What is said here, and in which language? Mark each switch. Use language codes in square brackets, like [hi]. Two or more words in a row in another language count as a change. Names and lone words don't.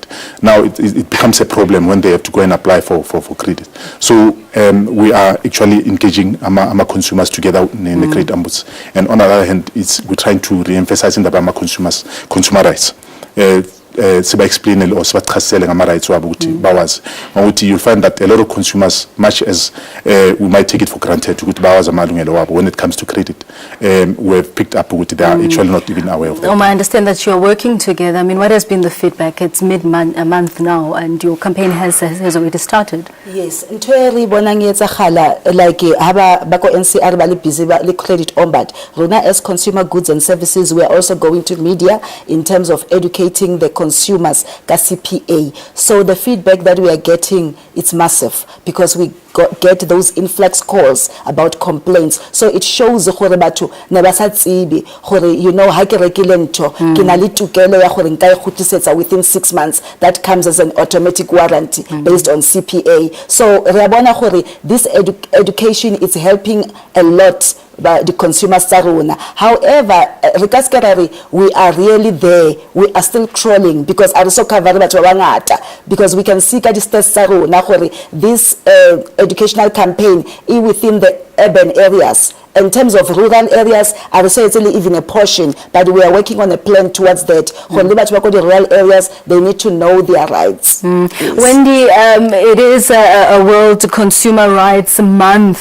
[en] Now it becomes a problem when they have to go and apply for credit. So we are actually engaging our consumers together in the credit ombuds. And on the other hand, we're trying to re-emphasize in the consumers consumer rights. [zu] Siba explain or siba chasele ngama rights wabo ukuthi bawazi ngokuthi [en] you find that a lot of consumers, much as we might take it for granted [zu] ukuthi bawazi amalungelo wabo, [en] when it comes to credit we have picked up ukuthi they are actually not even aware of that. I understand that you are working together. I mean, what has been the feedback? It's a month now and your campaign has already started. Yes, [st] ntho e re bona ngetsagala like haba bako NCR ba le busy ba le [en] credit ombud. Rona as consumer goods and services, we are also going to media in terms of educating the consumers ka CPA. So the feedback that we are getting, it's massive because we get those influx calls about complaints. So it shows [st] gore batho ne ba sa tsibi gore [en] you know [st] ha ke rekile ntho ke na le tukelo ya gore nka e khutisetsa [en] within 6 months. That comes as an automatic warranty based on CPA. So [st] re a bona gore [en] this education is helping a lot by the consumers [st] tsa rona. [en] However, we are really there. We are still crawling because are so cover [st] batho ba bangata [en] because we can see [st] ka di stats tsa rona gore [en] this educational campaign is within the urban areas. In terms of rural areas, I would say it's only even a portion, but we are working on a plan towards that. When the rural areas, they need to know their rights. Yes. Wendy, it is a World Consumer Rights Month.